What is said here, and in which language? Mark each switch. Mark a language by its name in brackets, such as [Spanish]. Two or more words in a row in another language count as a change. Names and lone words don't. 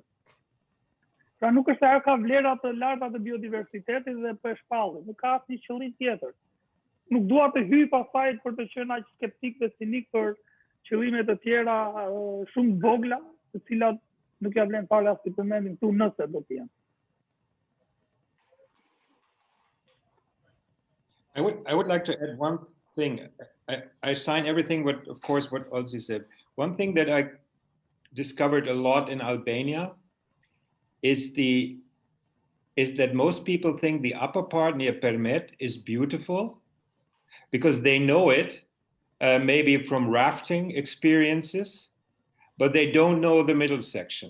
[Albanian] Pra nuk është se ajo ka vlera të larta të biodiversitetit dhe për shpallje, nuk ka asnjë qëllim tjetër. Nuk dua të hyj pasaj për të qenë aq skeptik dhe sinik për qëllime të tjera shumë vogla, të cilat nuk ja vlen fare as të përmendim këtu nëse do të jenë. [English] I would like to add one thing. I sign everything what Olsi said. One thing that I discovered a lot in Albania is that most people think the upper part near Permet is beautiful because they know it, maybe from rafting experiences, but they don't know the middle section.